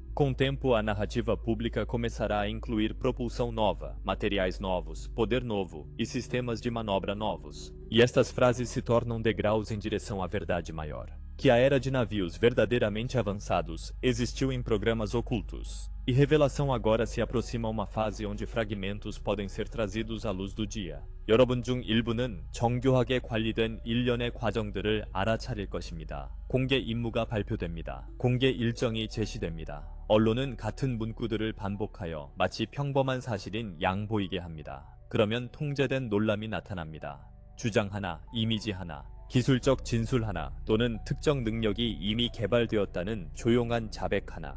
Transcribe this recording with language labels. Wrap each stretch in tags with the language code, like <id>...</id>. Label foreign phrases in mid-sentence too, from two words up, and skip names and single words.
<pt>Com o tempo, a narrativa pública começará a incluir propulsão nova, materiais novos, poder novo e sistemas de manobra novos. E estas frases se tornam degraus em direção à verdade maior. Que a era de navios verdadeiramente avançados existiu em programas ocultos. E revelação agora se aproxima a uma fase onde fragmentos podem ser trazidos à luz do dia.</pt> <ko>여러분 중 일부는 정교하게 관리된 일련의 과정들을 알아차릴 것입니다. 공개 임무가 발표됩니다. 공개 일정이 제시됩니다. 언론은 같은 문구들을 반복하여 마치 평범한 사실인 양 보이게 합니다. 그러면 통제된 놀람이 나타납니다. 주장 하나, 이미지 하나, 기술적 진술 하나 또는 특정 능력이 이미 개발되었다는 조용한 자백 하나.</ko>